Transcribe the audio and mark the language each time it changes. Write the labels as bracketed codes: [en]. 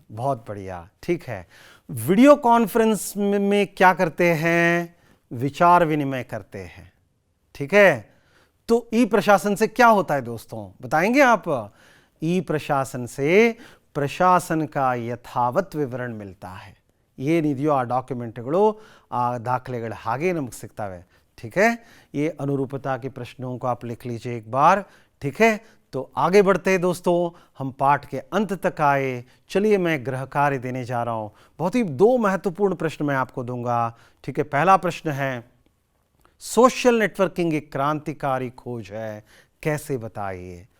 [hi] बहुत बढ़िया, ठीक है। वीडियो कॉन्फ्रेंस में क्या करते हैं? विचार विनिमय करते हैं। ठीक है, तो ई प्रशासन से क्या होता है दोस्तों, बताएंगे आप? ई प्रशासन से प्रशासन का यथावत विवरण मिलता है। [kn] ಏನಿದೆಯೋ ಆ ಡಾಕ್ಯುಮೆಂಟ್ಗಳು, ಆ ದಾಖಲೆಗಳು ಹಾಗೆ ನಮಗೆ ಸಿಗ್ತವೆ। [hi] ठीक है, ये अनुरूपता के प्रश्नों को आप लिख लीजिए एक बार। ठीक है, तो आगे बढ़ते हैं दोस्तों, हम पाठ के अंत तक आए। चलिए, मैं गृह कार्य देने जा रहा हूं। बहुत ही 2 महत्वपूर्ण प्रश्न मैं आपको दूंगा। ठीक है, पहला प्रश्न है, सोशल नेटवर्किंग एक क्रांतिकारी खोज है, कैसे बताइए?